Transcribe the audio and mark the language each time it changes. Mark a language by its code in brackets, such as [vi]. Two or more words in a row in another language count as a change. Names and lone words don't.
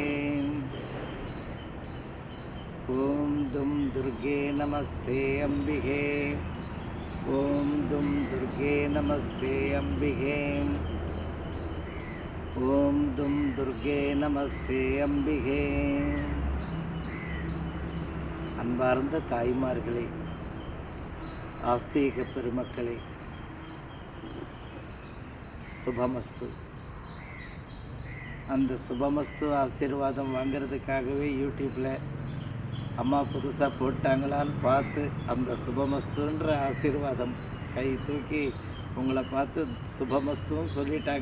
[sa] ओम दुम दुर्गे नमस्ते अम्बिके। ओम दुम दुर्गे नमस्ते अम्बिके। ओम दुम दुर्गे नमस्ते अम्बिके। [ta] அன்பார்ந்த தாய்மார்களே, ஆஸ்தீக பெருமக்களே, சுபமஸ்து. அந்த சுபமஸ்து ஆசீர்வாதம் வாங்கிறதுக்காகவே யூடியூப்பில் அம்மா புதுசாக போட்டாங்களான்னு பார்த்து அந்த சுபமஸ்துன்ற ஆசீர்வாதம் கை தூக்கி உங்களை பார்த்து சுபமஸ்துன்னு சொல்லிட்டாங்க.